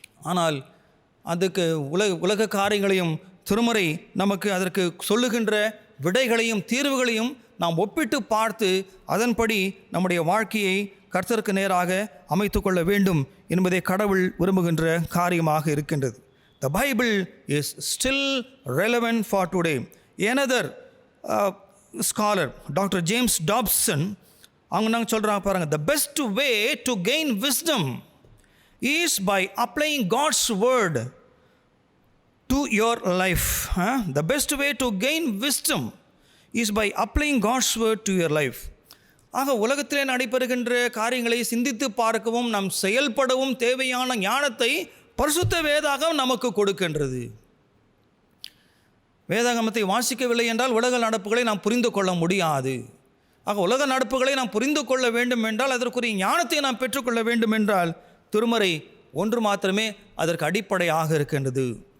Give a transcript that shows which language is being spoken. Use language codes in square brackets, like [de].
[ta] ஆனால் அதுக்கு உலக காரியங்களையும் திருமறை நமக்கு அதற்கு சொல்லுகின்ற விடைகளையும் தீர்வுகளையும் நாம் ஒப்பிட்டு பார்த்து அதன்படி நம்முடைய வாழ்க்கையை கர்த்தருக்கு நேராக அமைத்து கொள்ள வேண்டும் என்பதை கடவுள் விரும்புகின்ற காரியமாக இருக்கின்றது. [en] The Bible is still relevant for today. Another scholar, Dr. James Dobson, [ta] அவங்க நாங்கள் சொல்கிறாங்க பாருங்கள், [en] the best way to gain wisdom is by applying God's word to your life. The best way to gain wisdom is by applying God's word to your life. [ta] ஆக உலகத்திலே நடைபெறுகின்ற காரியங்களை சிந்தித்து பார்க்கவும் நாம் செயல்படவும் தேவையான ஞானத்தை பரிசுத்த வேதாகம் நமக்கு கொடுக்கின்றது. வேதாகமத்தை வாசிக்கவில்லை என்றால் உலக நடப்புகளை நாம் புரிந்து கொள்ள முடியாது. ஆக உலக நடப்புகளை நாம் புரிந்து கொள்ள வேண்டும் என்றால், அதற்குரிய ஞானத்தை நாம் பெற்றுக்கொள்ள வேண்டும் என்றால் திருமறை ஒன்று மாத்திரமே அதற்கு அடிப்படையாக இருக்கின்றது.